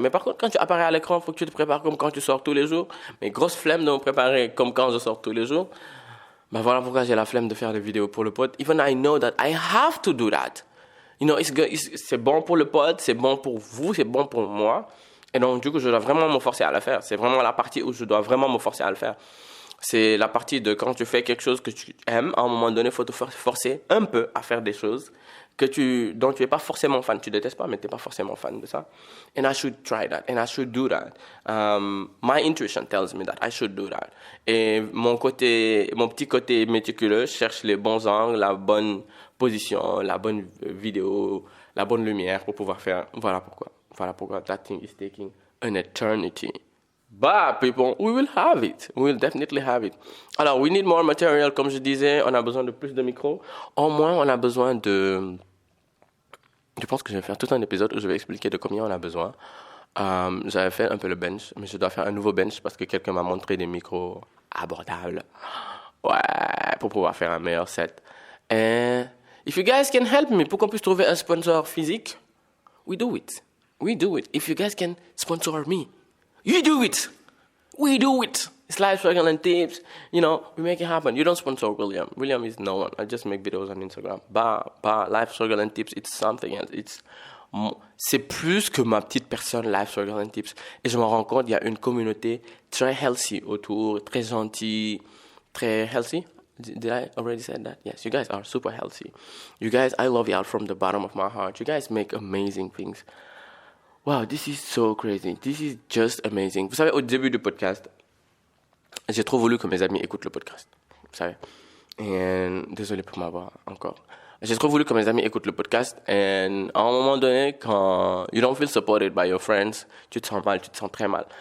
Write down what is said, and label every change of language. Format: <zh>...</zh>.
<fr>Mais par contre, quand tu apparais à l'écran, il faut que tu te prépares comme quand tu sors tous les jours. Mais grosse flemme de me préparer comme quand je sors tous les jours. Ben voilà pourquoi j'ai la flemme de faire des vidéos pour le pod.</fr> <en>Even I know that I have to do that. You know,</en> <fr>c'est bon pour le pod, c'est bon pour vous, c'est bon pour moi. Et donc, du coup, je dois vraiment me forcer à le faire. C'est vraiment la partie où je dois vraiment me forcer à le faire. C'est la partie de quand tu fais quelque chose que tu aimes, à un moment donné, il faut te forcer un peu à faire des choses dont tu n'es pas forcément fan. Tu détestes pas, mais tu n'es pas forcément fan de ça.</fr> <en>And I should try that. And I should do that. My intuition tells me that I should do that.</en> <fr>Et mon petit côté méticuleux cherche les bons angles, la bonne position, la bonne vidéo, la bonne lumière pour pouvoir faire. Voilà pourquoi</fr> <en>that thing is taking an eternity. But people, we will have it. We will definitely have it. Alors, we need more material,</en> <fr>comme je disais. On a besoin de plus de micros. Au moins, on a besoin de... Je pense que je vais faire tout un épisode où je vais expliquer de combien on a besoin. J'avais fait un peu le bench, mais je dois faire un nouveau bench parce que quelqu'un m'a montré des micros abordables. Ouais, pour pouvoir faire un meilleur set.</fr> <en>And if you guys can help me,</en> <fr>pour qu'on puisse trouver un sponsor physique,</fr> <en>we do it. We do it. If you guys can sponsor me, you do it. We do it. It's life struggle and tips. You know, we make it happen. You don't sponsor William. William is no one. I just make videos on Instagram. Life struggle and tips, it's something else.</en> <fr>C'est plus que ma petite personne, life struggle and tips. Et je me rends compte, il y a une communauté très healthy autour, très gentille, très healthy.</fr> <en>Did I already say that? Yes, you guys are super healthy. You guys, I love y'all from the bottom of my heart. You guys make amazing things. Wow, this is so crazy. This is just amazing.</en> <fr>Vous savez, au début du podcast, j'ai trop voulu que mes amis écoutent le podcast. Vous savez. Et désolé pour ma voix encore. J'ai trop voulu que mes amis écoutent le podcast. Et à un moment donné, quand</fr> <en>you don't feel supported by your friends,</en> <fr>tu te sens mal, tu te sens très mal.</fr>